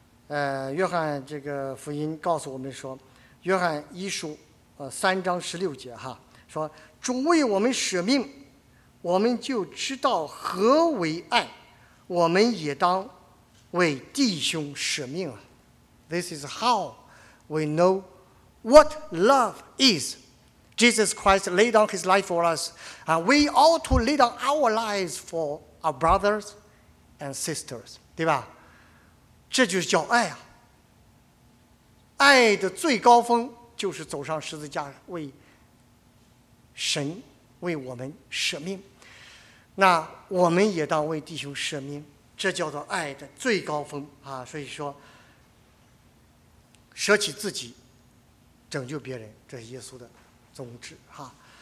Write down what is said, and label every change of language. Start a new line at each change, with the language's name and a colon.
Chinese: 约翰这个福音告诉我们说，约翰一书三章十六节哈，说主为我们舍命，我们就知道何为爱，我们也当为弟兄舍命啊。
English: This is how we know what love is. Jesus Christ laid down his life for us, and we ought to lay down our lives for our brothers and sisters,
Chinese: 对吧？这就是叫爱啊！爱的最高峰就是走上十字架，为神为我们舍命。那我们也当为弟兄舍命，这叫做爱的最高峰啊！所以说，舍起自己，拯救别人，这是耶稣的宗旨哈。